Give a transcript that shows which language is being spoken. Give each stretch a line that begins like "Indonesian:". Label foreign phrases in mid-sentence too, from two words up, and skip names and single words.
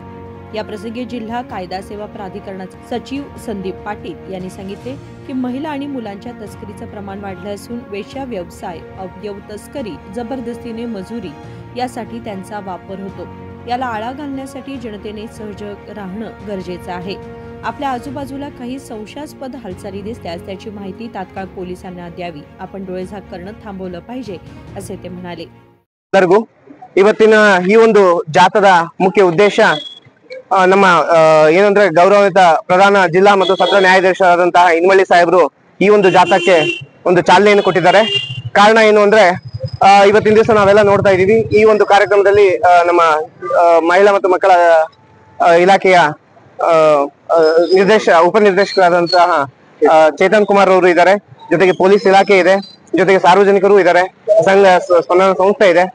Marathi: या प्रसंगी जिल्हा कायदा सेवा प्राधिकरणाचे सचिव संदीप पाटील यांनी सांगितले की महिला आणि मुलांच्या तस्करीचे प्रमाण वाढले असून वेश्या व्यवसाय, अवयव तस्करी, जबरदस्तीने मजुरी यासाठी त्यांचा वापर होतो। याला आळा घालण्यासाठी जनतेने सजग राहणं गरजेचं आहे। आपल्या आजूबाजूला काही संशयास्पद हालचाली दिसल्यास त्याची माहिती तात्काळ पोलिसांना द्यावी। आपण डोळेझाक करणं थांबवलं पाहिजे असे ते म्हणाले।
Kannada: ಇವತ್ತಿನ ಈ ಒಂದು ಜಾಥಾದ ಮುಖ್ಯ ಉದ್ದೇಶ ನಮ್ಮ ಏನಂದ್ರೆ ಗೌರವಿತ ಪ್ರಧಾನ ಜಿಲ್ಲಾ ಮತ್ತು ಸತ್ರ ನ್ಯಾಯಾಧೀಶರಾದಂತಹ ಇನ್ಮಳ್ಳಿ ಸಾಹೇಬರು ಈ ಒಂದು ಜಾಥಾಕ್ಕೆ ಒಂದು ಚಾಲನೆಯನ್ನು ಕೊಟ್ಟಿದ್ದಾರೆ। ಕಾರಣ ಏನು ಅಂದ್ರೆ ಇವತ್ತಿನ ದಿವಸ ನಾವೆಲ್ಲ ನೋಡ್ತಾ ಇದೀವಿ, ಈ ಒಂದು ಕಾರ್ಯಕ್ರಮದಲ್ಲಿ ನಮ್ಮ ಮಹಿಳಾ ಮತ್ತು ಮಕ್ಕಳ ಇಲಾಖೆಯ ಉಪನಿರ್ದೇಶಕರಾದಂತಹ ಚೇತನ್ ಕುಮಾರ್ ಅವರು ಇದ್ದಾರೆ, ಜೊತೆಗೆ ಪೊಲೀಸ್ ಇಲಾಖೆ ಇದೆ, ಜೊತೆಗೆ ಸಾರ್ವಜನಿಕರು ಇದ್ದಾರೆ, ಸಂಘ ಸ್ಪಂದನ ಸಂಸ್ಥೆ ಇದೆ।